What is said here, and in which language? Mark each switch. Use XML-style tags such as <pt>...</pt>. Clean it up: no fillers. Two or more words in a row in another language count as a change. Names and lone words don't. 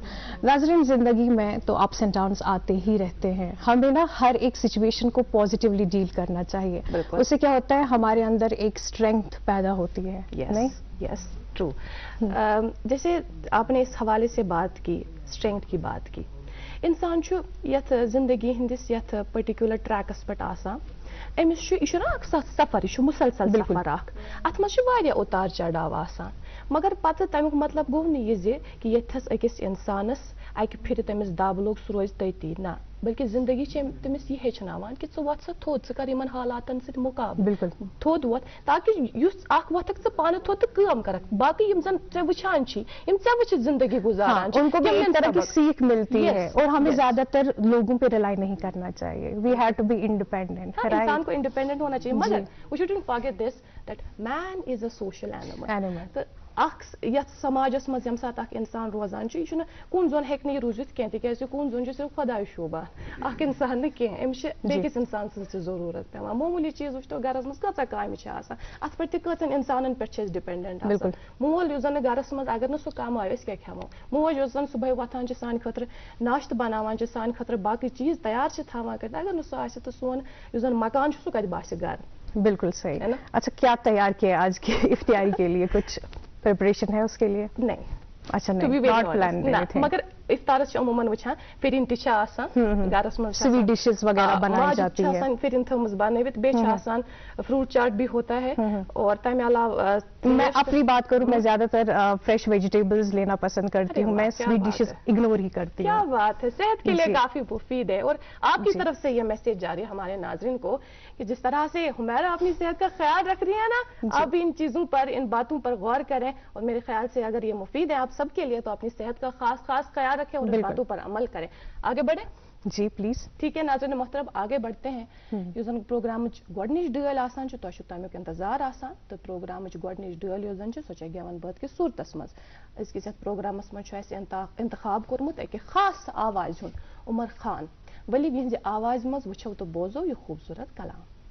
<ur>ناظرین، زندگی میں تو</ur> <en>ups and downs</en> <ur>آتے ہی رہتے ہیں، ہمیں نا ہر ایک سچویشن کو پازیٹیولی ڈیل کرنا چاہیے. اس سے کیا ہوتا ہے، ہمارے اندر ایک سٹرینتھ پیدا ہوتی ہے. نہیں?</ur> <en>Yes, true.</en> <ur>جیسے آپ نے اس حوالے سے بات کی، سٹرینتھ کی بات کی,</ur> <ks>स्ट्रेंथ की बात की, इंसान यथ जिंदगी हंदिस यथ पर्टिकुलर ट्रैकस पे आसान, अमिस सफर, यह मुसलसल सफर अत मज उतार चढ़ाव आसान, मगर पत तमिक मतलब गो नी कि यथस अकिस इंसानस अकि फिर तमिस दब लोग सह रोज तती ना, बल्कि जिंदगी तमिस यह हेचनावान कि च वत सा थोद च कर यमन हालातन सत मुकाबले। बिल्कुल, थोद वत ताकि युस अख वथक च पान थोद तो काम करक, बाकी यम जन चे वुछान छी, यम चे वुछ जिंदगी गुजारान,</ks> <ur>ان کو بھی ایک طرح کی سیکھ ملتی ہے۔ اور ہمیں زیادہ تر لوگوں پہ ریلائی نہیں کرنا چاہیے.</ur> <en>We have to be independent.</en> <ur>انسان کو انڈیپنڈنٹ ہونا چاہیے، مگر</ur> <en>we shouldn't forget this that man is a social animal.</en> <ks>यथ समाजस मज यम सात इंसान रोजान यह कुन जोन हेक नहीं रूजित कह तिक कुन जोन सिर्फ खुदा शोबान अख इंसान न कह अमिस बेकिस इंसान सज जरूरत पेवान। मामूली चीज वो गरस मज कचा काम अत पे कचन इंसान पे डिपेंडेंट। मोल उस जन गरस मज अगर न सह कम आयो क्या खेमो, मोज उस जन सुबह वथान सान खतर नाश्त बनावान सान खतर बाकी चीज तैयार थावान कर, अगर न सह तो सोन उस जन मकान सह कत बास घर।</ks> <ur>بالکل صحیح ہے نا. اچھا، کیا تیار کیا آج کی افطاری کے لیے؟ کچھ پریپریشن ہے اس کے لیے? नहीं, اچھا، نہیں,</ur> <en>not plan,</en> <ks>मगर इफ्तारस अमूमन वुचान फिरिन ति आसान गरस मज</ks> <en>sweet dishes</en> <ur>وغیرہ بنائی جاتی ہے</ur> <ks>फिरिन थमज बनावित बे आसान</ks> <ur>فروٹ چاٹ بھی ہوتا ہے اور</ur> <ks>तमे अलावा</ks> <ur>میں اپنی بات کروں میں زیادہ تر</ur> <en>fresh vegetables</en> <ur>لینا پسند کرتی ہوں میں</ur> <en>sweet dishes</en> <ur>اگنور ہی کرتی ہوں کیا بات ہے صحت کے لیے کافی مفید ہے اور آپ کی طرف سے یہ میسج جاری ہے ہمارے ناظرین کو کہ جس طرح سے حمیرا اپنی صحت کا خیال رکھ رہی ہے نا آپ ان چیزوں پر ان باتوں پر غور کریں اور میرے خیال سے اگر یہ مفید ہے آپ سب کے لیے تو اپنی صحت کا خاص خیال رکھیں اور ان باتوں پر عمل کریں آگے بڑھیں جی پلیز ٹھیک ہے ناظرین محترم آگے بڑھتے ہیں</ur> <ks>युजन प्रोग्राम गोडनिश डल आसान तो तमिक इंतजार आसान तो प्रोग्राम गोडनिश डल युजन सो गेवन बद कि सूरतस मज अजकिस प्रोग्रामस मज इंतखाब कोर्मुत एक खास आवाज हुन उमर खान वली यहज आवाज मज वुचो तो बोजो यह खूबसूरत कलाम</ks>